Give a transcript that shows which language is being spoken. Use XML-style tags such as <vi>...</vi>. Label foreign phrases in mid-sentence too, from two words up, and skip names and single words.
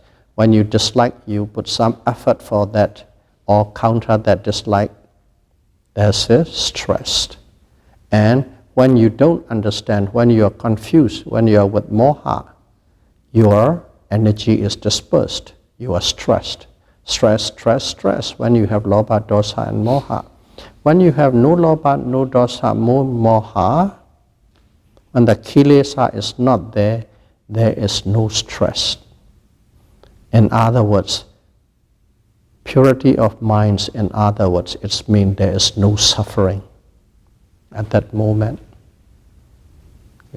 <en>When you dislike, you put some effort for that or counter that dislike, there's a stress. And when you don't understand, when you are confused, when you are with moha, your energy is dispersed. You are stressed. Stress, stress, stress when you have</en> <pi>lobha, dosa</pi> <en>and moha. When you have no lobha, no dosa, no moha, when the kilesa is not there, there is no stress. In other words, purity of minds, in other words, it means there is no suffering at that moment. Okay?</en>